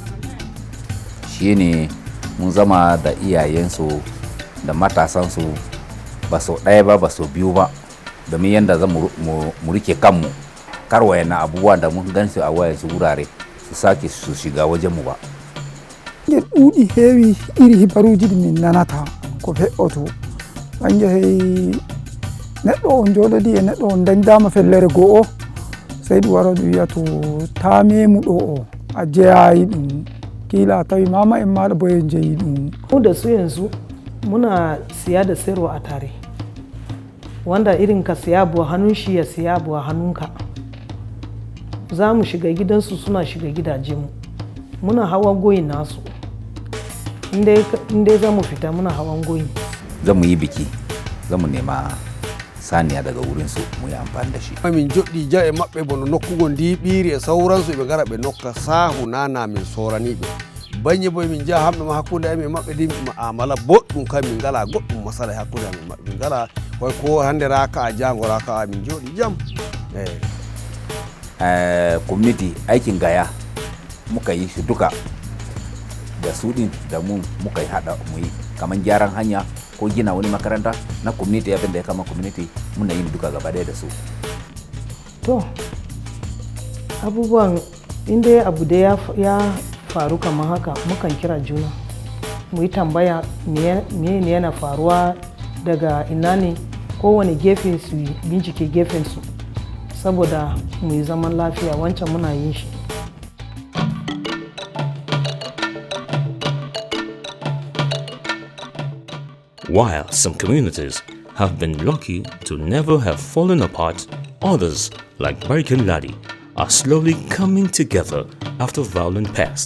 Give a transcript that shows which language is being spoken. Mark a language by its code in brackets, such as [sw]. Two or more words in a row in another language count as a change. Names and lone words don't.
[ha] Shi ne mun zama da iyayensu da matasansu ba sau ɗaya ba ba sau biyu ba, domin yadda za mu rike kanmu kar wayannan abubuwan da mun gan su a wayansu wurare su sake su shiga wajenmu ba. [ff] Nder ɗuuɗi heewi iri hibaruji ɗi min nanata ko fe'oto banje hey neɗɗo on jooɗodi e neɗɗo on dañdama fellere go'o sey ɗum wara ɗum wiya to ta memu ɗo o a jeyayi ɗum, kila a tawi mama en maɗa bo en jeyi ɗum. [ha] Mu da su yanzu muna siya da sayarwa a tare, wanda irin ka siya abu a hannun shi ya siya abu a hannunka. Za mu shiga gidansu suna shiga gidajenmu, muna hawan goyin nasu. Inda za mu fita muna hawan goyi. Za mu yi biki, za mu nema saniya daga wurin su mu yi amfani da shi. [ff] Min joɗɗi ja e maɓɓe bono nokkugo ndiɓiri e sauransu ɓe gara ɓe nokka sahu nana min soraniɓe. Bañi boy min jaha hamɓe ma hakkude amin maɓɓe ɗi mu'amala boɗɗum kam min ngala goɗɗum masala hakkude amin maɓɓe min ngala koy ko hande raka a jango raka min joɗi jam. [ha] Community aikin gaya muka yi shi duka da su din da mu muka yi hada mu yi kaman gyaran hanya ko gina wani makaranta na community abin da ya kama community muna yin duka gaba da su. To abubuwan inda abu da ya faru kamar haka mukan kira juna mu yi tambaya me ne yana faruwa daga ina ne kowane gefe su bincike gefen su saboda mu yi zaman lafiya wancan muna yin shi. [en] While some communities have been lucky to never have fallen apart, others, like Barikin Ladi, are slowly coming together after violent past.